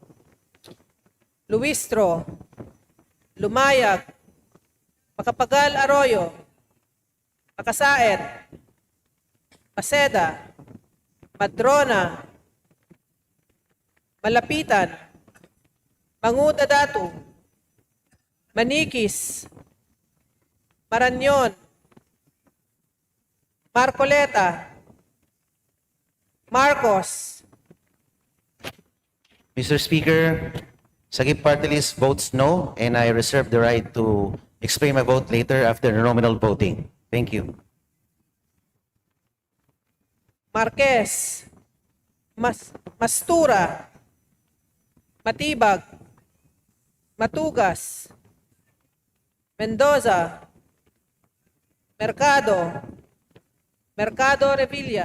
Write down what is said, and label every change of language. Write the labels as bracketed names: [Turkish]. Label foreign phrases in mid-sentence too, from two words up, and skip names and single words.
[English] Luistro, Lumayag, Makapagal Arroyo, Makasaet, Maceda, Madrona, Malapitan, Manguda Datu, Manikis, Maranyon, Marcoleta, Marcos, Mr. Speaker, Sagip Party List votes no, and I reserve the right to explain my vote later after the nominal voting. Thank you. Marquez, Mastura, Matibag, Matugas, Mendoza, Mercado, Mercado Revilla,